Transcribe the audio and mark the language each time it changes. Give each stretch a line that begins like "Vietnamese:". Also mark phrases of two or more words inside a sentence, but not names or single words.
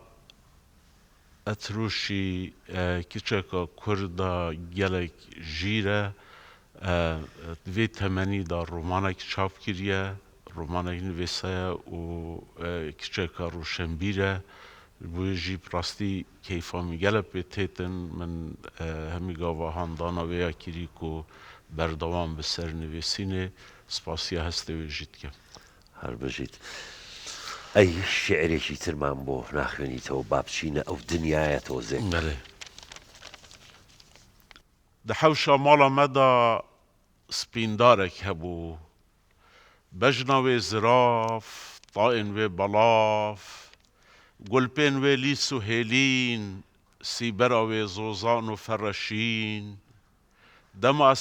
Kurdish: etrûşî kiçeka Kurda gelek jîr e vê temenî da romanekî çap kiriye romanekî nivêsaya û kiçeka rûşenbîr e bu jî pirastî keyfa min gelek pê têtin min hemî gava handana wê ya kirî ku berdewam bi ser nivêsînê spasiya hestê wê jî dikem
Central Kurdish: هەربژیت ئەی شعرێکی ترمان بۆ ناخوێنیتەوە با بچینە ئەو دنیایە تۆزێ
Kurdish: بەڵێ di hewşa mala me da spîndarek hebû bejna wê ziraf tayên wê belav gulpên wê lîs û hêlîn sîbera wê zozan û fereşîn dema ez